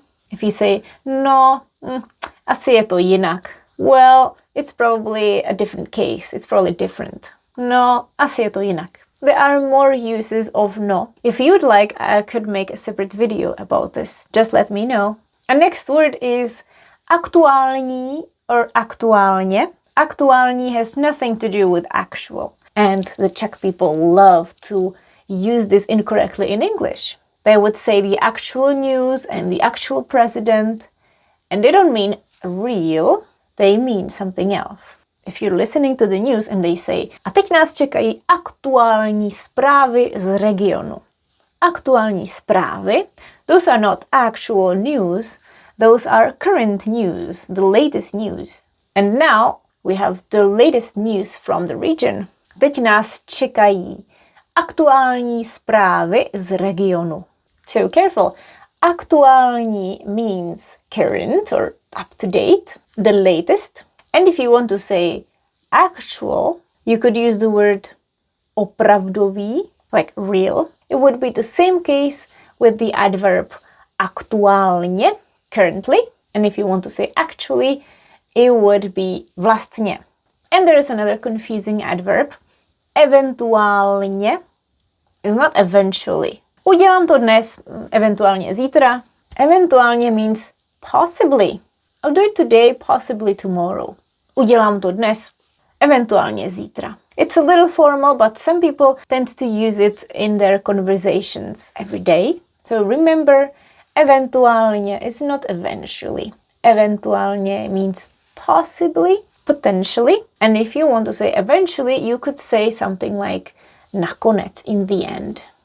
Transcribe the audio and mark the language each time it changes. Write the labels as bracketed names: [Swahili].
[English] If you say, [Czech] no, asi je to jinak. [English] Well, it's probably a different case. It's probably different. [Czech] No, asi je to jinak. [English] There are more uses of no. If you would like, I could make a separate video about this. Just let me know. Our next word is aktuální or aktuálně. Aktuální has nothing to do with actual. And the Czech people love to use this incorrectly in English. They would say the actual news and the actual president, and they don't mean real, they mean something else. If you're listening to the news and they say, [Czech] a teď nás čekají aktuální zprávy z regionu. Aktuální zprávy, [English] those are not actual news, those are current news, the latest news. And now we have the latest news from the region. [Czech] Teď nás čekají aktuální zprávy z regionu. [English] So careful. Aktuální means current or up to date, the latest. And if you want to say actual, you could use the word opravdový, like real. It would be the same case with the adverb aktuálně, currently. And if you want to say actually, it would be vlastně. And there is another confusing adverb. Eventuálně is not eventually. [Czech] Udělám to dnes, eventuálně zítra. [English] Eventuálně means possibly. I'll do it today, possibly tomorrow. [Czech] Udělám to dnes, eventuálně zítra. [English] It's a little formal, but some people tend to use it in their conversations every day. So remember, eventuálně is not eventually. Eventuálně means possibly, potentially. And if you want to say eventually, you could say something like nakonec, in the end.